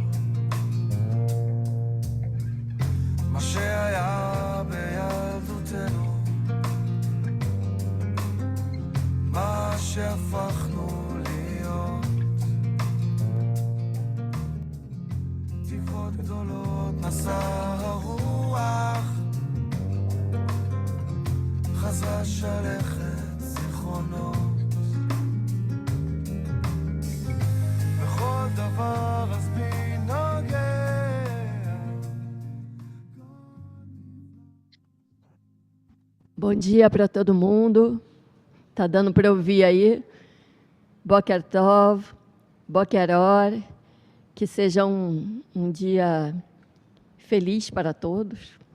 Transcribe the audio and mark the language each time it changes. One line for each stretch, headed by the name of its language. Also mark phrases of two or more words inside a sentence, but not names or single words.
Hebrew: מה שהיה בילדותנו, מה שהפכנו להיות, תקוות גדולות נשא הרוח, חזרה שלכת זיכרונות, בכל דבר אז בי נוגע.
Portuguese: Bom dia para todo mundo. Tá dando para ouvir aí?
Hebrew: בוקר טוב, בוקר אור.
Portuguese: Que seja um dia feliz para todos.